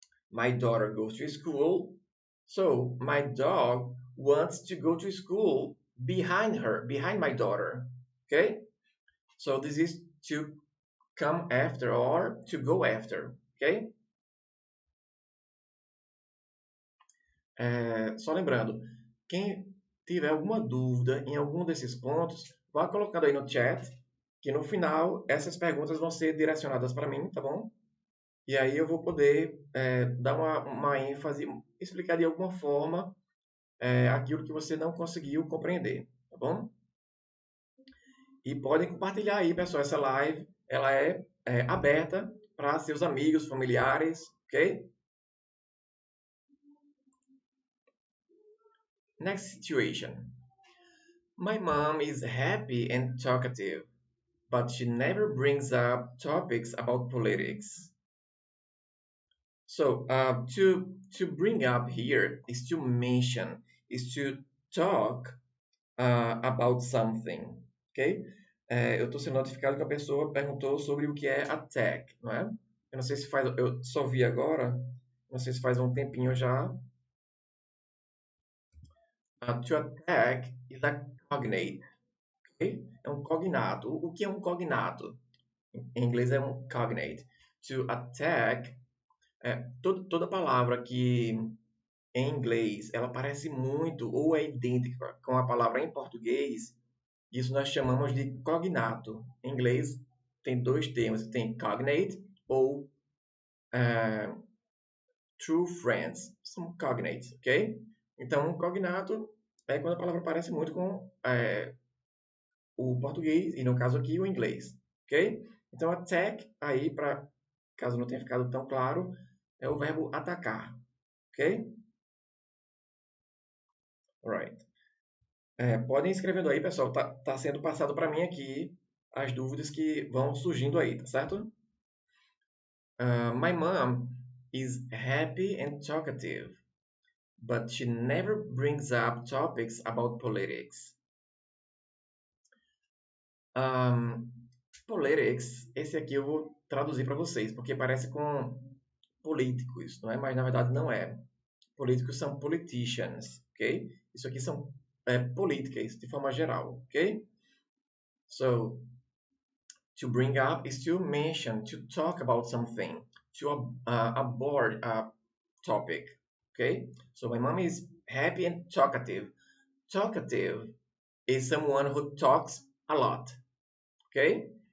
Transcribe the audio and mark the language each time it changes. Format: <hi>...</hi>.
<en>My daughter goes to school, so my dog wants to go to school behind her, behind my daughter. Okay? So this is to come after or to go after. Ok?</en> <pt>Só lembrando, quem tiver alguma dúvida em algum desses pontos, vá colocando aí no chat, que no final essas perguntas vão ser direcionadas para mim, tá bom? E aí eu vou poder dar uma ênfase, explicar de alguma forma aquilo que você não conseguiu compreender, tá bom? E podem compartilhar aí, pessoal, essa live, ela é aberta para seus amigos, familiares, ok?</pt> <en>Next situation. My mom is happy and talkative, but she never brings up topics about politics. So to bring up here is to mention, is to talk about something, ok?</en> <pt>Eu estou sendo notificado que a pessoa perguntou sobre o que é attack, não é? Eu não sei se faz, eu só vi agora, não sei se faz um tempinho já.</pt> <en>To attack is a cognate, ok?</en> <pt>É um cognato. O que é um cognato? Em inglês é um cognate. To attack, toda palavra que em inglês ela parece muito ou é idêntica com a palavra em português, isso nós chamamos de cognato. Em inglês tem dois termos, tem cognate ou true friends, são cognates, ok? Então, um cognato é quando a palavra parece muito com o português e no caso aqui o inglês, ok? Então, attack aí para caso não tenha ficado tão claro é o verbo atacar, ok? Alright. Podem ir escrevendo aí, pessoal. Tá sendo passado para mim aqui as dúvidas que vão surgindo aí, tá certo?</pt> <en>My mom is happy and talkative, but she never brings up topics about politics.</en> <pt>Politics, esse aqui eu vou traduzir para vocês, porque parece com políticos, não é? Mas na verdade não é. Políticos são politicians, ok? Isso aqui são políticas de forma geral, ok?</pt> <en>So, to bring up is to mention, to talk about something, to abord a topic, okay? So my mom is happy and talkative. Talkative is someone who talks a lot, okay?</en>